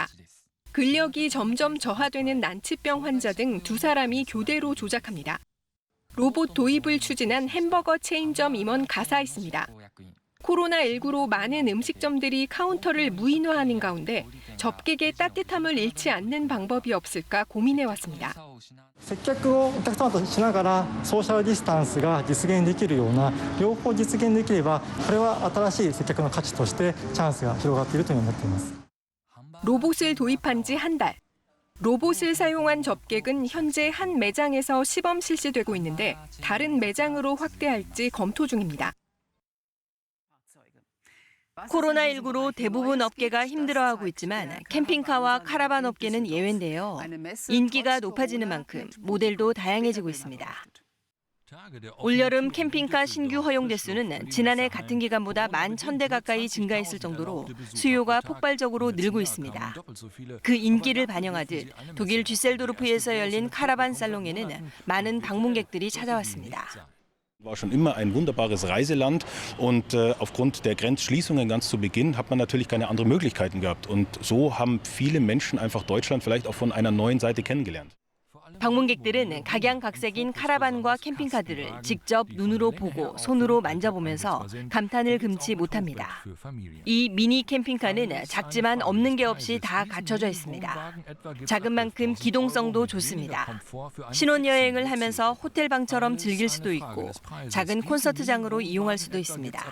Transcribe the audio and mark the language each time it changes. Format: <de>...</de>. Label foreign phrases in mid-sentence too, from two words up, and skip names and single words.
<ko>근력이 점점 저하되는 난치병 환자 등 두 사람이 교대로 조작합니다. 로봇 도입을 추진한 햄버거 체인점 임원 가사 있습니다. 코로나19로 많은 음식점들이 카운터를 무인화하는 가운데 접객의 따뜻함을 잃지 않는 방법이 없을까 고민해왔습니다.</ko> <ja>接客をお客様としながらソーシャルディスタンスが実現できるような両方実現できればこれは新しい接客の価値としてチャンスが広がっているというふうに思っています.</ja> <ko>로봇을 도입한 지 한 달. 로봇을 사용한 접객은 현재 한 매장에서 시범 실시되고 있는데 다른 매장으로 확대할지 검토 중입니다. 코로나19로 대부분 업계가 힘들어하고 있지만 캠핑카와 카라반 업계는 예외인데요. 인기가 높아지는 만큼 모델도 다양해지고 있습니다. 올여름 캠핑카 신규 허용 대수는 지난해 같은 기간보다 11,000대 가까이 증가했을 정도로 수요가 폭발적으로 늘고 있습니다. 그 인기를 반영하듯 독일 düsseldorf에서 열린 카라반 살롱에는 많은 방문객들이 찾아왔습니다.</ko> <de>War schon immer ein wunderbares Reiseland und aufgrund der Grenzschließungen ganz zu Beginn hat man natürlich keine anderen Möglichkeiten gehabt. Und so haben viele Menschen einfach Deutschland vielleicht auch von einer neuen Seite kennengelernt.</de> <ko>방문객들은 각양각색인 카라반과 캠핑카들을 직접 눈으로 보고 손으로 만져보면서 감탄을 금치 못합니다. 이 미니 캠핑카는 작지만 없는 게 없이 다 갖춰져 있습니다. 작은 만큼 기동성도 좋습니다. 신혼여행을 하면서 호텔방처럼 즐길 수도 있고 작은 콘서트장으로 이용할 수도 있습니다.</ko>